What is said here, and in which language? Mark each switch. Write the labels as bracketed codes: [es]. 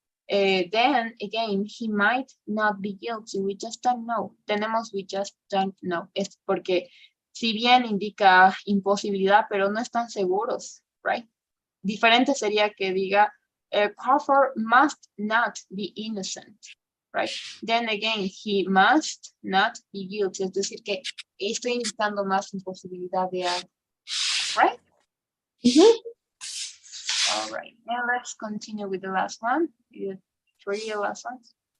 [en] Then again, he might not be guilty. We just don't know. Tenemos we just don't know. [es] Es porque si bien indica imposibilidad, pero no están seguros, right? Diferente sería que diga [en] Crawford must not be innocent, right? Then again, he must not be guilty. [es] Es decir, que estoy indicando más imposibilidad de algo, right? [en] All right, and let's continue with the last one. The three last ones.